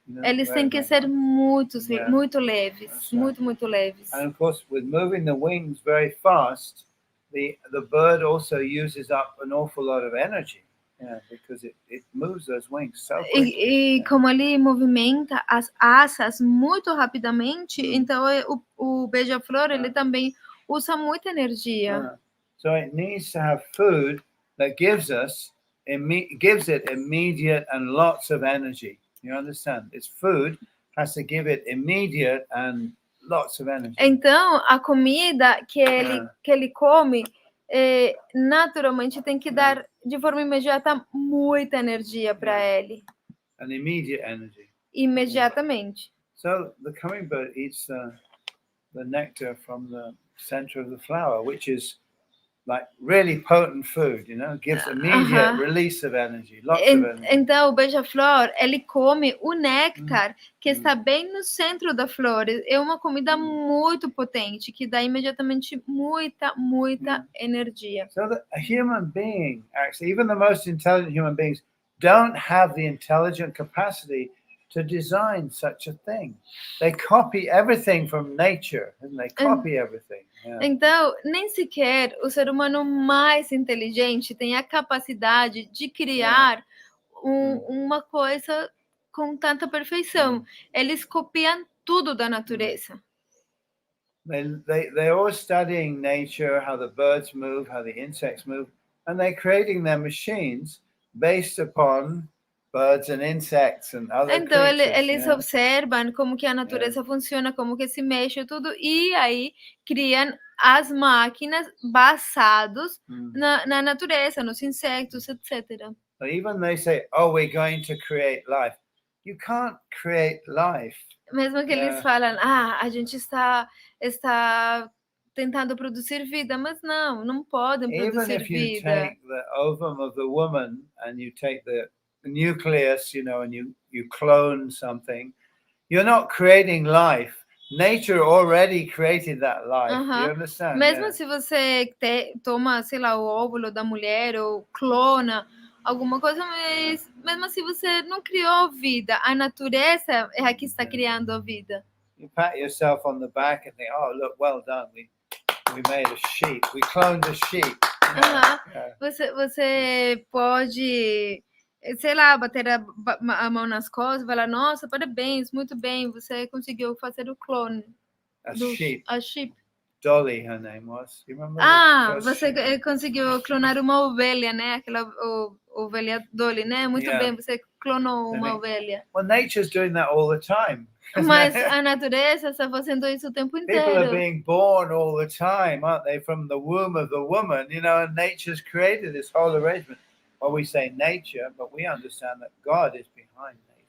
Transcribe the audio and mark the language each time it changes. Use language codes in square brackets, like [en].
[pt] Eles têm que ser muito leves, muito leves. [en] And of course, with moving the wings very fast, the bird also uses up an awful lot of energy, because it moves those wings so quickly. [pt] E como ele movimenta as asas muito rapidamente, então o beija-flor ele também usa muita energia. [en] So it needs to have food that gives it immediate and lots of energy. You understand? Its food has to give it immediate and lots of energy. [pt] Então, a comida que ele come, naturalmente tem que dar de forma imediata muita energia para ele. [en] An immediate energy. [pt] Imediatamente. [en] So the hummingbird eats the nectar from the center of the flower, which is like really potent food, gives immediate release of energy, lots of energy. [pt] Então, o beija-flor, ele come o néctar que está bem no centro da flor. É uma comida muito potente, que dá imediatamente muita energia. [en] So that a human being, actually, even the most intelligent human beings, don't have the intelligent capacity to design such a thing. They copy everything from nature, and they copy everything. [pt] Então, nem sequer o ser humano mais inteligente tem a capacidade de criar uma coisa com tanta perfeição. Eles copiam tudo da natureza. [en] They're all studying nature, how the birds move, how the insects move, and they're creating their machines based upon birds and insects and other [pt] então [en] creatures. [pt] Eles observam como que a natureza funciona, como que se mexe tudo, e aí criam as máquinas basados na natureza, nos insetos, etc. [en] So even they say, "Oh, we're going to create life." You can't create life. [pt] Mesmo que eles falam, a gente está tentando produzir vida, mas não podem produzir vida. [en] Even if you take the ovum of the woman and you take the nucleus, and you clone something, you're not creating life. Nature already created that life. You understand? [pt] Mesmo se você toma, sei lá, o óvulo da mulher ou clona alguma coisa, mas mesmo assim você não criou vida. A natureza é a que está criando a vida. [en] You pat yourself on the back and think, "Oh, look, well done. We made a sheep. We cloned a sheep." [pt] Você pode, sei lá, bater a mão nas costas e falar, nossa, parabéns, muito bem, você conseguiu fazer o clone. [en] A sheep. Dolly, her name was. You remember? [pt] Você conseguiu clonar uma ovelha, né? Aquela ovelha Dolly, né? Muito bem, você clonou uma ovelha. [en] Well, nature's doing that all the time. [pt] Mas a natureza está fazendo isso o tempo inteiro. [en] People are being born all the time, aren't they? From the womb of the woman, and nature's created this whole arrangement. Well, we say nature, but we understand that God is behind nature.